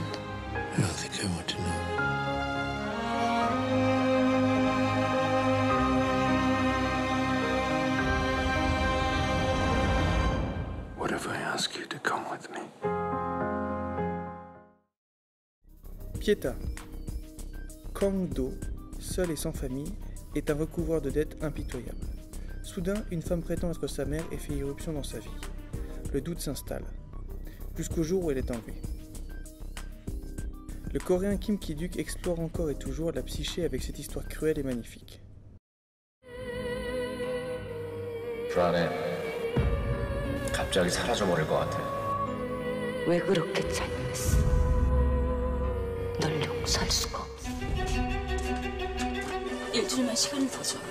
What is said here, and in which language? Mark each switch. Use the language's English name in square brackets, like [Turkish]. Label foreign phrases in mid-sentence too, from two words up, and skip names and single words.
[English] I don't think I want to know. What if I ask you to come with me? [French] Pietà. Kang Do, seul et sans famille, est un recouvreur de dettes impitoyable. Soudain, une femme prétend être sa mère et fait irruption dans sa vie. Le doute s'installe, jusqu'au jour où elle est enlevée. Le coréen Kim Ki-duk explore encore et toujours la psyché avec cette histoire cruelle et magnifique. [Korean] 불안해. 갑자기 사라져버릴 것 같아. 왜 그렇게 잔인했어? 널 용서할 수가 없어. 일주일만 시간을 더 줘.